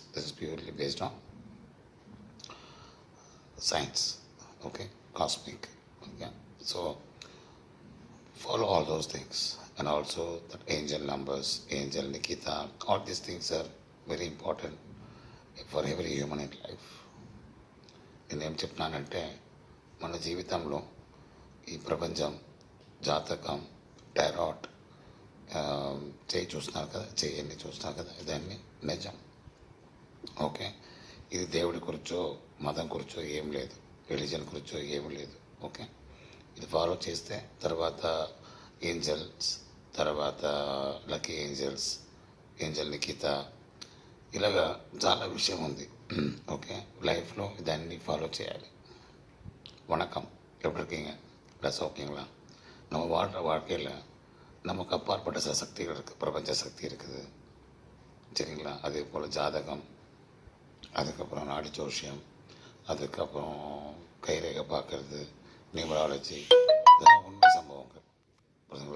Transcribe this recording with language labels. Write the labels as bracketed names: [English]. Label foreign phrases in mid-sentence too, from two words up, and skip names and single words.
[English] This is purely based on science. Okay, cosmic. Okay, so follow all those things, and also that angel numbers, angel Nikita. All these things are very important for every human in life. [Telugu] నేనేం చెప్తున్నానంటే మన జీవితంలో ఈ ప్రపంచం జాతకం టారోట్ చేయి చూస్తున్నారు కదా, చేయన్ని చూస్తున్నారు కదా, ఇదన్నీ నిజం. ఓకే, ఇది దేవుడి గురించో మతం గురించో ఏం లేదు, రిలీజన్ గురించో ఏం లేదు. ఓకే, ఇది ఫాలో చేస్తే తర్వాత ఏంజల్స్, తర్వాత [English] lucky angels, [Telugu] ఏంజల్ నిఖిత, ఇలాగా చాలా విషయం ఉంది. ఓకే, లైఫ్‌లో ఇదన్నీ ఫాలో చేయాలి. [Tamil] வணக்கம், எப்படி இருக்கீங்க? ப்ளஸ் ஓகேங்களா? நம்ம வாழ்கிற வாழ்க்கையில் நமக்கு அப்பாற்பட்ட சில சக்திகள் இருக்குது, பிரபஞ்ச சக்தி இருக்குது, சரிங்களா? அதே போல் ஜாதகம், அதுக்கப்புறம் நாடி ஜோஷியம், அதுக்கப்புறம் கைரேகை பார்க்கறது, நியூமராலஜி, இதெல்லாம் உண்மை சம்பவங்கள், புரியுதுங்களா?